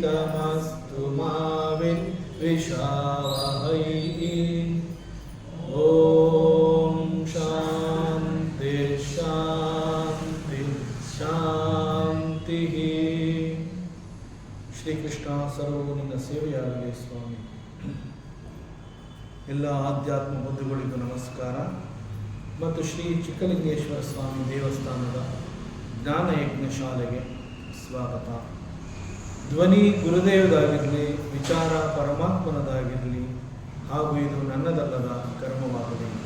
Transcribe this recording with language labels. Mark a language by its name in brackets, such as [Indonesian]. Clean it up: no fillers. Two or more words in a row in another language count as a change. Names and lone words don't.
[Sanskrit] तमस्तु मा विद्विषावहै। ओम शांति शांति शांति। [Kannada] ಶ್ರೀ ಕೃಷ್ಣ ಸರ್ವವು ನಿನ್ನ ಸೇವೆಯಾಗಲಿ ಸ್ವಾಮಿ. ಎಲ್ಲ ಆಧ್ಯಾತ್ಮ ಬಂಧುಗಳಿಗೂ ನಮಸ್ಕಾರ ಮತ್ತು ಶ್ರೀ ಚಿಕ್ಕಲಿಂಗೇಶ್ವರ ಸ್ವಾಮಿ ದೇವಸ್ಥಾನದ ಜ್ಞಾನಯಜ್ಞ ಶಾಲೆಗೆ ಸ್ವಾಗತ. ಧ್ವನಿ ಗುರುದೇವದಾಗಿರಲಿ, ವಿಚಾರ ಪರಮಾತ್ಮನದಾಗಿರಲಿ, ಹಾಗೂ ಇದು ನನ್ನದಲ್ಲದ ಕರ್ಮವಾಗಲಿ.